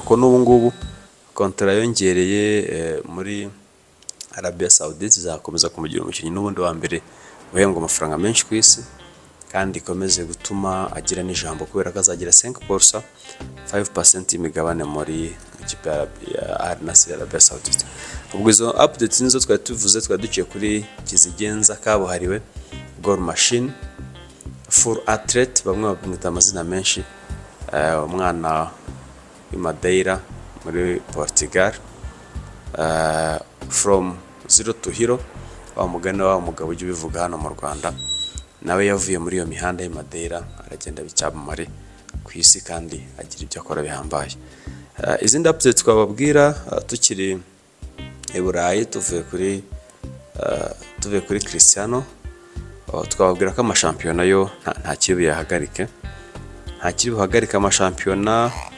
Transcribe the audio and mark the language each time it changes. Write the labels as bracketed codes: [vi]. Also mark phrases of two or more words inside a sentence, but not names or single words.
[rw] Ko n'ubu ngubu kontra yongereye muri Arabia Saudite zakomeza kumugira umukinnyi n'ubundi wa mbere uhembwa amafaranga menshi ku isi, kandi ikomeze gutuma agira n'ijambo, kubera ko azagira 5%, 5% y'imigabane muri ikipe ya Al Nassr Arabia Saudite. Ubwo izo updates nizo twari tuvuze, twari duciye kuri Kizigenza kabuhariwe, [en] goal machine, full athlete, [rw] bamwe bamwita amazina menshi, umwana w'i Madeira muri Portugal, [en] from zero to hero, [rw] wa mugani wa mugabo ujya ubivuga hano mu Rwanda, nawe yavuye muri iyo mihanda y'i Madeira aragenda bicyamamare ku isi kandi agira ibyo akora bihambaye. Izindi updates twababwira tukiri i Burayi tuvuye kuri Cristiano, twababwira ko amashampiyona yo nta kiri buhagarike amashampiyona.